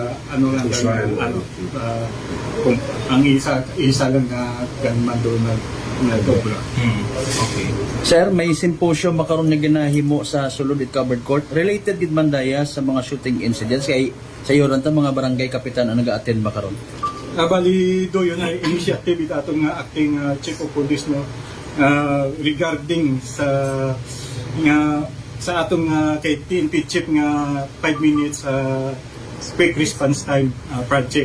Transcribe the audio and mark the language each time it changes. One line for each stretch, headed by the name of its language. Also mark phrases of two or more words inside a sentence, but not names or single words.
Hiligaynon: ang isa lang na gunman doon nagobra. Okay. Sir, may symposium makaroon na ginahimo sa sulod it covered court. Related gid man daya sa mga
English: shooting incidents
Hiligaynon: kay sa iyo ta mga barangay kapitan ang naga-attend makaroon. Bali do yun ay initiative ito atong acting chief of police no regarding sa atong kay PNP chief nga 5 minutes
English: quick response time project.